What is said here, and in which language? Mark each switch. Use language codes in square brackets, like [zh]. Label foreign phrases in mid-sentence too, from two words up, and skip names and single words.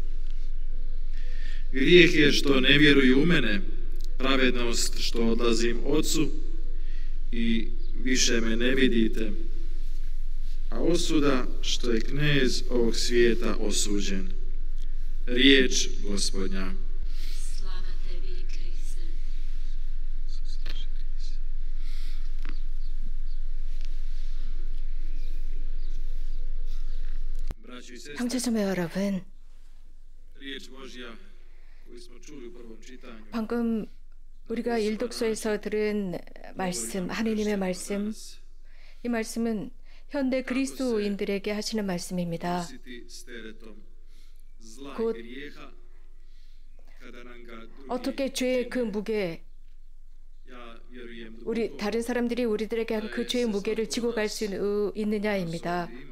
[hr] Grijeh je što ne vjeruju u mene, pravednost što odlazim Otcu i više me ne vidite, a osuda što je knez ovog svijeta osuđen. Riječ Gospodnja. Slava tebi, Kriste. [ko] 형제자매 여러분, [hr] Riječ Božja koju smo čuli u prvom čitanju. [ko] 방금 우리가 일독서에서 들은 말씀, 하느님의 말씀, 이 말씀은 현대 그리스도인들에게 하시는 말씀입니다. 곧 어떻게 죄의 그 무게, 우리 다른 사람들이 우리들에게 한 그 죄의 무게를 지고 갈 수 있느냐입니다.